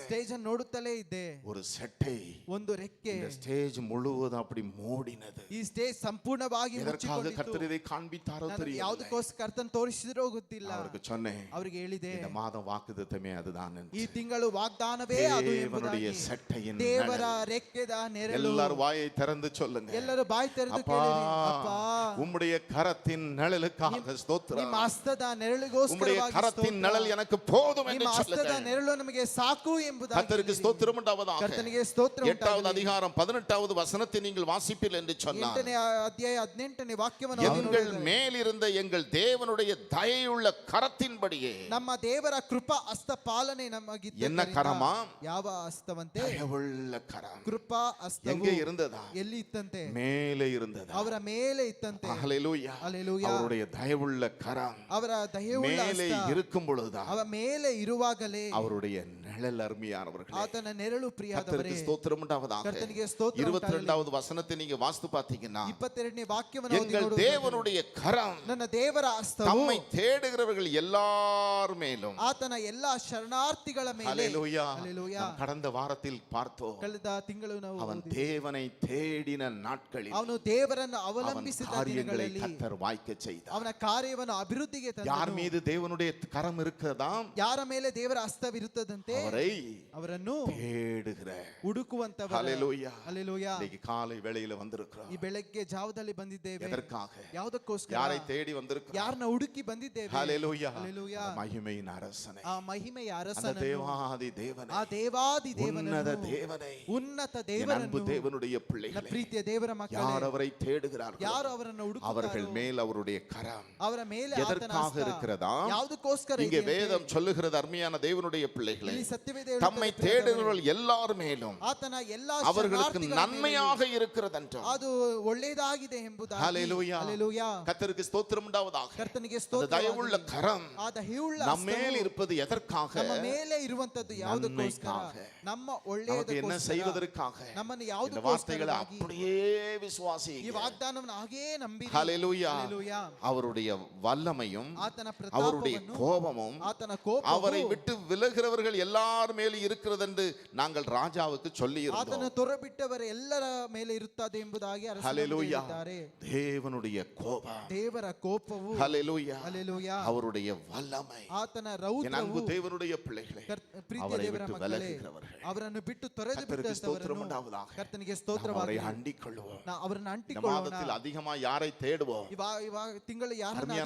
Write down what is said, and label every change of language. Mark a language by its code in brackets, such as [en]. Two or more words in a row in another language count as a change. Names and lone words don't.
[kn] ಸ್ಟೇಜ್ ಅನ್ನು ನೋಡುತ್ತಲೇ ಇದ್ದೆ. [ta] ஒரு செட்டை [kn] ಒಂದು ರೆಕ್ಕೆ [ta] இந்த ஸ்டேஜ் முழுவதும் அப்படி மூடினது. [kn] ಈ ಸ್ಟೇಜ್ ಸಂಪೂರ್ಣವಾಗಿ [ta] எதற்காக [kn] ಮುಚ್ಚಿಕೊಂಡಿತ್ತು. [ta] கர்த்தர் இதை காண்பித்தாரோ [kn] ನನಗೆ [ta] தெரியல. [kn] ಯಾವುದಕ್ಕೋಸ್ಕರ ಕರ್ತನ್ ತೋರಿಸಿದ್ರೋ ಗೊತ್ತಿಲ್ಲ. [ta] அவருக்கு சொன்னேன், [kn] ಅವರಿಗೆ ಹೇಳಿದೆ, [ta] இந்த மாதம் வாக்குத்தத்தமே அதுதான் என்று. [kn] ಈ ತಿಂಗಳು ವಾಗ್ದಾನವೇ ಅದು [ta] தேவனுடைய [kn] ಎಂಬುದಾಗಿ. [ta] சட்டையின் [kn] ದೇವರ [ta] நிழல். [kn] ರೆಕ್ಕೆದ ನೆರಳು. [ta] எல்லாரும் வாயை திறந்து சொல்லுங்க, [kn] ಎಲ್ಲರೂ ಬಾಯಿ ತೆರೆದು [ta] அப்பா [kn] ಕೇಳಿರಿ, ಅಪ್ಪ [ta] உம்முடைய கரத்தின் நிழலுக்காக ஸ்தோத்திரம். [kn] ನಿಮ್ಮ ಹಸ್ತದ ನೆರಳಿಗೋಸ್ಕರವಾಗಿ [ta] உம்முடைய கரத்தின் [kn] ಸ್ತೋತ್ರ. [ta] நிழல் எனக்கு போதும் என்று [kn] ನಿಮ್ಮ ಹಸ್ತದ [ta] சொல்லுங்க. [kn] ನೆರಳು ನಮಗೆ ಸಾಕು ಎಂಬುದಾಗಿ [ta] கர்த்தருக்கு [kn] ಹೇಳಿರಿ. [ta] ஸ்தோத்திரம் உண்டாவதாக. [kn] ಕರ್ತನಿಗೆ ಸ್ತೋತ್ರ [ta] 8வது [kn] ಉಂಟಾಗಲಿ. [ta] அதிகாரம் 18வது வசனத்தை நீங்கள் வாசிப்பீர்கள் என்று சொன்னார். [kn] 8ನೇ ಅಧ್ಯಾಯ 18ನೇ ವಾಕ್ಯವನ್ನು ಓದಿ [ta] எங்கள் [kn] ನೋಡಿದರೆ, [ta] மேலிருந்த எங்கள் தேவனுடைய தயையுள்ள கரத்தின்படியே. [kn] ನಮ್ಮ ದೇವರ ಕೃಪಾ ಹಸ್ತ ಪಾಲನೆ ನಮಗಿದ್ದ [ta] என்ன கரமா? [kn] ಯಾವ ಹಸ್ತವಂತೆ? [ta] தயவுள்ள கரம் [kn] ಕೃಪಾ ಹಸ್ತವು [ta] எங்கே இருந்ததா? [kn] ಎಲ್ಲಿ ಇತ್ತಂತೆ? [ta] மேலே இருந்ததா? [kn] ಅವರ ಮೇಲೆ ಇತ್ತಂತೆ. [ta] ஹல்லேலூயா. [kn] ಹಲ್ಲೆಲೂಯಾ. [ta] அவருடைய தயவுள்ள கரம் [kn] ಅವರ ದಯೆಯುಳ್ಳ [ta] மேலே [kn] ಹಸ್ತ [ta] இருக்கும் பொழுதுதான் [kn] ಅವರ ಮೇಲೆ ಇರುವಾಗಲೇ [ta] அவருடைய நிழல் அருமையானவர்களே. [kn] ಆತನ ನೆರಳು ಪ್ರಿಯಾದವರೇ. [ta] கர்த்தருக்கு ஸ்தோத்திரம் உண்டாவதாக. [kn] ಕರ್ತನಿಗೆ ಸ್ತೋತ್ರ [ta] 22வது வசனத்தை நீங்க வாசித்து பார்த்தீங்கன்னா, [kn] 22ನೇ ವಾಕ್ಯವನ್ನು ಓದಿ [ta] எங்கள் [kn] ನೋಡುವುದಾದರೆ, [ta] தேவனுடைய கரம் [kn] ನನ್ನ ದೇವರ ಹಸ್ತವು [ta] தம்மை தேடுகிறவர்கள் எல்லார் மேலும். [kn] ಆತನ ಎಲ್ಲಾ ಶರಣಾರ್ಥಿಗಳ ಮೇಲೆ. [ta] ஹல்லேலூயா. [kn] ಹಲ್ಲೆಲೂಯಾ. [ta] நாம் கடந்த வாரத்தில் பார்த்தோம், [kn] ಕಳೆದ ತಿಂಗಳು ನಾವು [ta] அவன் [kn] ಓದಿದ್ದೇವೆ. [ta] தேவனை தேடின நாட்களில் [kn] ಅವನು ದೇವರನ್ನು [ta] அவன் [kn] ಅವಲಂಬಿಸಿದ [ta] காரியங்களை [kn] ದಿನಗಳಲ್ಲಿ [ta] கர்த்தர் வாய்க்க செய்தார். [kn] ಅವನ ಕಾರ್ಯವನ್ನು ಅಭಿವೃದ್ಧಿಗೆ [ta] யார் [kn] ತಂದನು. [ta] மீது தேவனுடைய கரம் இருக்கிறதாம்? [kn] ಯಾರ ಮೇಲೆ ದೇವರ ಹಸ್ತವಿರುತ್ತದಂತೆ [ta] அவரை [kn] ಅವರನ್ನು [ta] தேடுகிற. [kn] ಹುಡುಕುವಂತವರು. [ta] ஹல்லேலூயா. [kn] ಹಲ್ಲೆಲೂಯಾ. [ta] இன்னைக்கு காலை வேளையில வந்திருக்கிறோம். [kn] ಈ ಬೆಳಗ್ಗೆ ಜಾವದಲ್ಲಿ ಬಂದಿದ್ದೇವೆ. [ta] எதற்காக? [kn] ಯಾವುದಕ್ಕೋಸ್ಕರ? [ta] யாரை தேடி வந்திருக்கிறோம்? [kn] ಯಾರನ್ನ ಹುಡುಕಿ ಬಂದಿದ್ದೇವೆ? [ta] ஹல்லேலூயா. [kn] ಹಲ್ಲೆಲೂಯಾ. [ta] மகிமையின் அரசனை, [kn] ಆ ಮಹಿಮೆಯ [ta] அந்த [kn] ಅರಸನನ್ನು, [ta] தேவாதி தேவனை, [kn] ಆ ದೇವಾದಿ [ta] உன்னத [kn] ದೇವನನ್ನು, [ta] தேவனை, [kn] ಉನ್ನತ [ta] என் அன்பு [kn] ದೇವರನ್ನು, [ta] தேவனுடைய [kn] ನನ್ನ [ta] பிள்ளைகளே, [kn] ಪ್ರೀತಿಯ ದೇವರ ಮಕ್ಕಳೇ, [ta] யார் அவரை தேடுகிறார்கள் [kn] ಯಾರು ಅವರನ್ನು [ta] அவர்கள் [kn] ಹುಡುಕುತ್ತಾರೋ [ta] மேல் அவருடைய கரம் [kn] ಅವರ ಮೇಲೆ ಆತನ [ta] எதற்காக [kn] ಹಸ್ತ [ta] இருக்கிறதா? [kn] ಯಾವುದಕ್ಕೋಸ್ಕರ [ta] இங்கே [kn] ಇದೆಯಂತೆ? [ta] வேதம் சொல்லுகிறது, அருமையான தேவனுடைய பிள்ளைகளே, [kn] ಇಲ್ಲಿ ಸತ್ಯವೇದ [ta] தம்மை [kn] ಹೇಳುತ್ತದೆ, [ta] தேடுகிறவர்கள் எல்லார் மேலும் [kn] ಆತನ ಎಲ್ಲಾ [ta] அவர்களுக்கு [kn] ಶರಣಾರ್ಥಿಗಳ [ta] நன்மையாக இருக்கிறதென்று. [kn] ಮೇಲೆಯೂ ಅದು ಒಳ್ಳೆಯದಾಗಿದೆ ಎಂಬುದಾಗಿ. [ta] ஹல்லேலூயா. [kn] ಹಲ್ಲೆಲೂಯಾ. [ta] கர்த்தருக்கு ஸ்தோத்திரம் உண்டாவதாக. [kn] ಕರ್ತನಿಗೆ [ta] அந்த [kn] ಸ್ತೋತ್ರವಾಗಲಿ. [ta] தயவுள்ள கரம் [kn] ಆ ದಯೆಯುಳ್ಳ [ta] நம்ம மேல் [kn] ಹಸ್ತವು [ta] இருப்பது எதற்காக? [kn] ನಮ್ಮ ಮೇಲೆ ಇರುವಂತದ್ದು ಯಾವುದಕ್ಕೋಸ್ಕರ? [ta] நன்மைக்காக. [kn] ನಮ್ಮ [ta] நமக்கு என்ன [kn] ಒಳ್ಳೆಯದಕ್ಕೋಸ್ಕರ. [ta] செய்வதற்காக? [kn] ನಮ್ಮನ್ನು [ta] இந்த [kn] ಯಾವುದಕ್ಕೋಸ್ಕರ? [ta] வார்த்தைகளை அப்படியே [kn] ಈ [ta] விசுவாசிங்க. [kn] ವಾಗ್ದಾನವನ್ನು ಹಾಗೇ ನಂಬಿರಿ. [ta] ஹல்லேலூயா. [kn] ಹಲ್ಲೆಲೂಯಾ. [ta] அவருடைய வல்லமையும் [kn] ಆತನ [ta] அவருடைய [kn] ಪ್ರತಾಪವನ್ನು, [ta] கோபமும் [kn] ಆತನ ಕೋಪವು, [ta] அவரை விட்டு விலகிறவர்கள் எல்லார் எல்லார் மேலும் இருக்கிறது என்று நாங்கள் ராஜாவுக்கு சொல்லி [kn] ಆತನ [ta] இருந்தோம். [kn] ತೊರೆಬಿಟ್ಟವರ ಎಲ್ಲರ ಮೇಲೆ ಇರುತ್ತದೆ ಎಂಬುದಾಗಿ ಅರಸನು [ta] ஹalleluya. [kn] ಹೇಳಿದ್ದಾರೆ. [ta] தேவனுடைய கோபம், [kn] ದೇವರ ಕೋಪವು, [ta] ஹalleluya, [kn] ಹಲ್ಲೆಲೂಯಾ, [ta] அவருடைய வல்லமை. [kn] ಆತನ [ta] என் [kn] ರೌದ್ರವು, [ta] அன்பு தேவனுடைய பிள்ளைகளே, [kn] ಪ್ರೀತಿಯ [ta] அவரை [kn] ದೇವರ [ta] விட்டு [kn] ಮಕ್ಕಳೇ, [ta] விலகுகிறவர்கள் [kn] ಅವರನ್ನು ಬಿಟ್ಟು ತೊರೆದು [ta] கர்த்தருக்கு ஸ்தோத்திரம் [kn] ಬಿಟ್ಟವರನ್ನು [ta] உண்டாவதாக. [kn] ಕರ್ತನಿಗೆ [ta] நாம் அவரை [kn] ಸ್ತೋತ್ರವಾಗಲಿ. [ta] அண்டிக் கொள்வோம். [kn] ಅವರನ್ನು [ta] இந்த [kn] ಅಂಟಿಕೊಳ್ಳೋಣ. [ta] மாதத்தில் அதிகமா யாரை தேடுவோம்? [kn] ಇವಾಗ ತಿಂಗಳು ಯಾರನ್ನ [ta] அருமையான